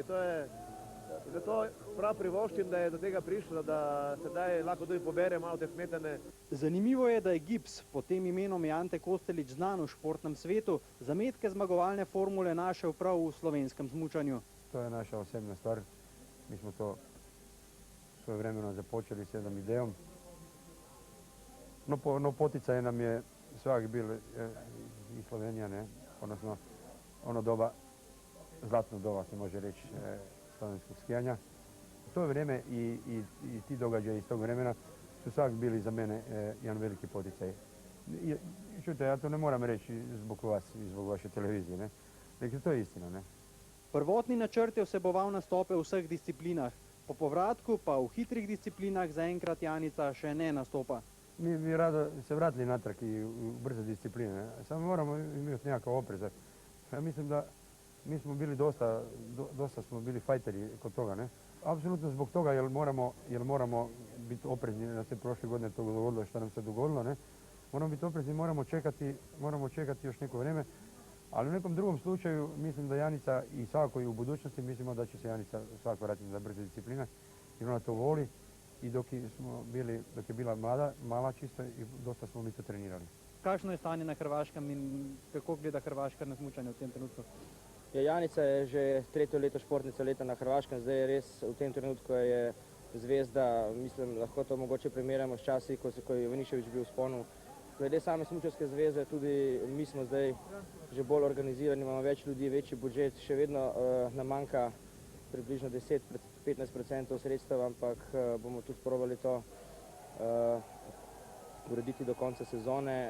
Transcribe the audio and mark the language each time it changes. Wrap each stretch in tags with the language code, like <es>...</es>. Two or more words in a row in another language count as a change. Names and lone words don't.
<sl>Zato prav privoščim, da je do tega prišlo, da sedaj lahko tudi pobere malo te smetane. Zanimivo je, da je gips, pod tem imenom je Ante Kostelić znan v športnem svetu, zametke zmagovalne formule našel prav v slovenskem smučanju.</sl> <hr>To je naša osebna stvar. Mi smo to svojevremeno započeli s jednom idejom. No poticaj nam je svak bil i Slovenija, ne? Odnosno ono doba, zlatno doba se može reći, slovenskog skijanja. To vrijeme i ti događaji iz tog vremena su svak bili za mene jedan veliki poticaj. Čujte, ja to ne moram reći zbog vas i zbog vaše televizije, ne? Dakle, to je istina, ne? Prvotni načrt je vseboval nastope v vseh disciplinah. Po povratku pa v hitrih disciplinah zaenkrat Janica še ne nastopa. Mi bi rado se vratili natrag i u brze discipline, samo moramo imati nekakav oprez. Ja mislim da mi smo bili dosta smo bili fajteri kod toga, ne. Apsolutno zbog toga jer moramo biti oprezni da se prošle godine to dogodilo što nam se dogodilo, ne. Moramo biti oprezni, moramo čekati još neko vrijeme, ali u nekom drugom slučaju mislim da Janica i svakako i u budućnosti mislimo da će se Janica svakako vratiti na brze discipline jer ona to voli i dok je bila mala čisto i dosta smo mi to trenirali.</hr> <sl>Kakšno je stanje na Hrvaškem in kako gleda Hrvaška na smučanje v tem trenutku? Ja, Janica je že 3. leto športnica leta na Hrvaškem, zdaj je res v tem trenutku je zvezda, mislim, lahko to mogoče primerjamo s časi, ko je Ivanišević bil v vzponu. Glede same smučarske zveze, tudi mi smo zdaj že bolj organizirani, imamo več ljudi, večji budžet, še vedno nam manjka približno 10-15% sredstev, ampak bomo tudi probali to urediti do konca sezone.</sl>